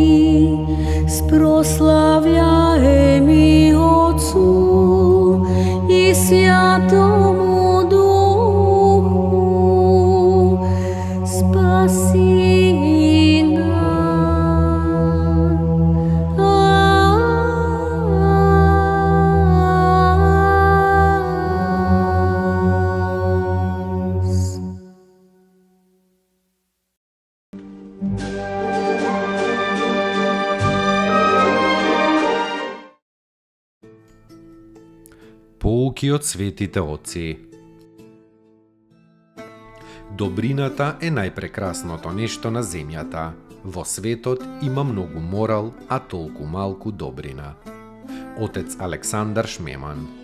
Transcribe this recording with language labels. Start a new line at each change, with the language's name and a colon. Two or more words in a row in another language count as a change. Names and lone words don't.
Church Slavic: спрославляем и Отцу и Святому Духу, спаси нас.
Macedonian: Поуки од svetите Отци. Добрината е најпрекрасното нешто на земјата. Во светот има многу морал, а толку малку добрина. Отец Александар Шмеман.